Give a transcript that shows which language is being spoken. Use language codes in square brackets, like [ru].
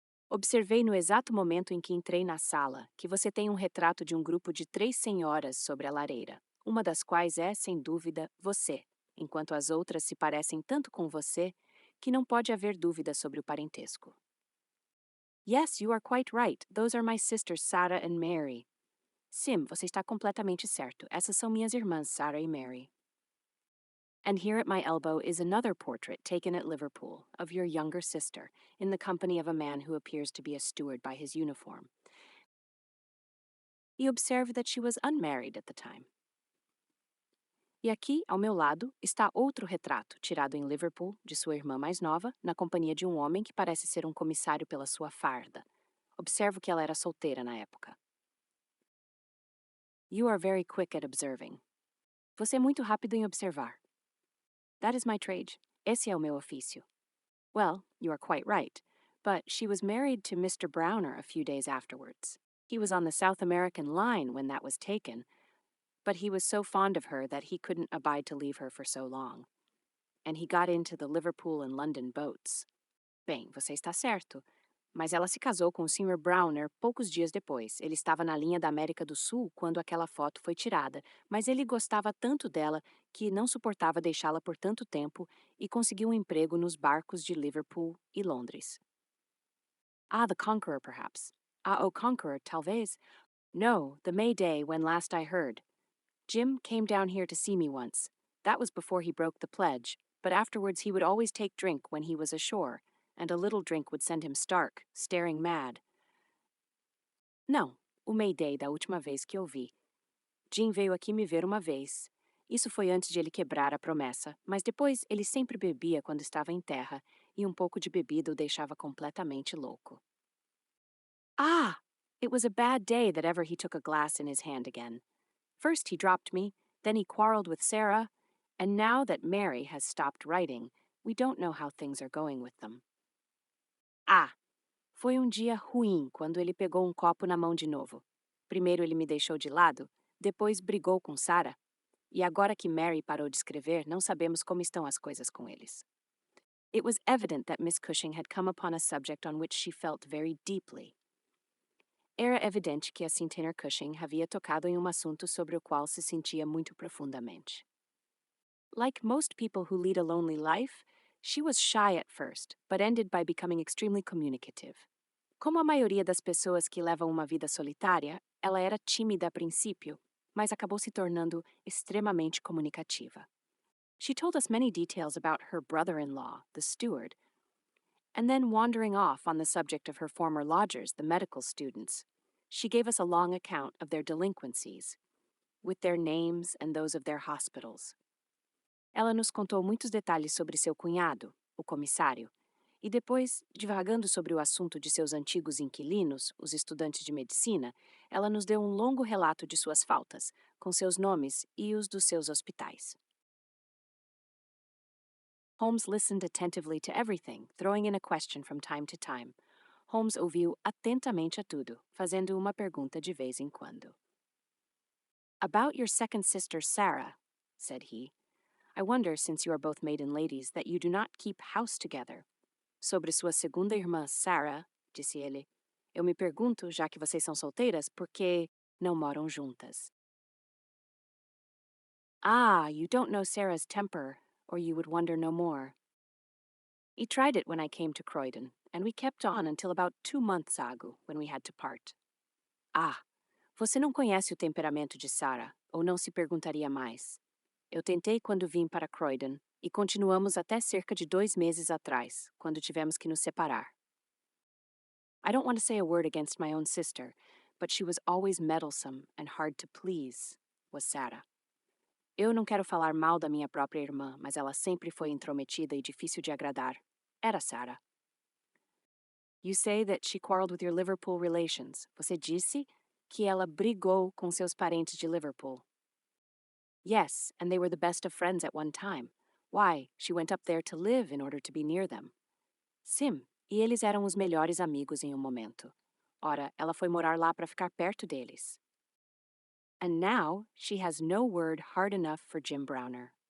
[pt] Observei no exato momento em que entrei na sala que você tem um retrato de um grupo de três senhoras sobre a lareira, uma das quais é, sem dúvida, você, enquanto as outras se parecem tanto com você que não pode haver dúvida sobre o parentesco. [en] Yes, you are quite right. Those are my sisters Sarah and Mary. [pt] Sim, você está completamente certo. Essas são minhas irmãs Sarah e Mary. [en] And here at my elbow is another portrait taken at Liverpool of your younger sister, in the company of a man who appears to be a steward by his uniform. You observe that she was unmarried at the time. [pt] E aqui, ao meu lado, está outro retrato, tirado em Liverpool, de sua irmã mais nova, na companhia de um homem que parece ser um comissário pela sua farda. Observo que ela era solteira na época. [en] You are very quick at observing. [pt] Você é muito rápido em observar. [en] That is my trade. [pt] Esse é o meu ofício. [en] Well, you are quite right. But she was married to Mr. Browner a few days afterwards. He was on the South American line when that was taken, but he was so fond of her that he couldn't abide to leave her for so long. And he got into the Liverpool and London boats. [pt] Bem, você está certo. Mas ela se casou com o Sr. Browner poucos dias depois. Ele estava na linha da América do Sul quando aquela foto foi tirada, mas ele gostava tanto dela que não suportava deixá-la por tanto tempo e conseguiu um emprego nos barcos de Liverpool e Londres. [en] Ah, the Conqueror, perhaps. [pt] Ah, o Conqueror, talvez. [en] No, the Mayday when last I heard. Jim came down here to see me once. That was before he broke the pledge, but afterwards he would always take drink when he was ashore, and a little drink would send him stark, staring mad. [pt] Não, o Mayday da última vez que eu vi. Jim veio aqui me ver uma vez. Isso foi antes de ele quebrar a promessa, mas depois ele sempre bebia quando estava em terra, e um pouco de bebida o deixava completamente louco. Ah! [en] It was a bad day that ever he took a glass in his hand again. First he dropped me, then he quarreled with Sarah, and now that Mary has stopped writing, we don't know how things are going with them. Ah! [pt] Foi dia ruim quando ele pegou copo na mão de novo. Primeiro ele me deixou de lado, depois brigou com Sarah, e agora que Mary parou de escrever, não sabemos como estão as coisas com eles. [en] It was evident that Miss Cushing had come upon a subject on which she felt very deeply. [pt] Era evidente que a Centenar Cushing havia tocado em assunto sobre o qual se sentia muito profundamente. [en] Like most people who lead a lonely life, she was shy at first, but ended by becoming extremely communicative. [pt] Como a maioria das pessoas que levam uma vida solitária, ela era tímida a princípio, mas acabou se tornando extremamente comunicativa. [en] She told us many details about her brother-in-law, the steward, and then wandering off on the subject of her former lodgers, the medical students, she gave us a long account of their delinquencies, with their names and those of their hospitals. [pt] Ela nos contou muitos detalhes sobre seu cunhado, o comissário, e depois, divagando sobre o assunto de seus antigos inquilinos, os estudantes de medicina, ela nos deu longo relato de suas faltas, com seus nomes e os dos seus hospitais. [en] Holmes listened attentively to everything, throwing in a question from time to time. [pt] Holmes ouviu atentamente a tudo, fazendo uma pergunta de vez em quando. [en] About your second sister, Sarah, said he. I wonder, since you are both maiden ladies, that you do not keep house together. [pt] Sobre sua segunda irmã, Sarah, disse ele. Eu me pergunto, já que vocês são solteiras, por que não moram juntas. [en] Ah, you don't know Sarah's temper, or you would wonder no more. He tried it when I came to Croydon, and we kept on until about 2 months ago, when we had to part. [pt] Ah, você não conhece o temperamento de Sarah, ou não se perguntaria mais. Eu tentei quando vim para Croydon, e continuamos até cerca de 2 meses atrás, quando tivemos que nos separar. [en] I don't want to say a word against my own sister, but she was always meddlesome and hard to please, was Sarah. [pt] Eu não quero falar mal da minha própria irmã, mas ela sempre foi intrometida e difícil de agradar. Era Sarah. [en] You say that she quarreled with your Liverpool relations. [pt] Você disse que ela brigou com seus parentes de Liverpool. [en] Yes, and they were the best of friends at one time. Why, she went up there to live in order to be near them. [pt] Sim, e eles eram os melhores amigos em momento. Ora, ela foi morar lá para ficar perto deles. [en] And now she has no word hard enough for Jim Browner.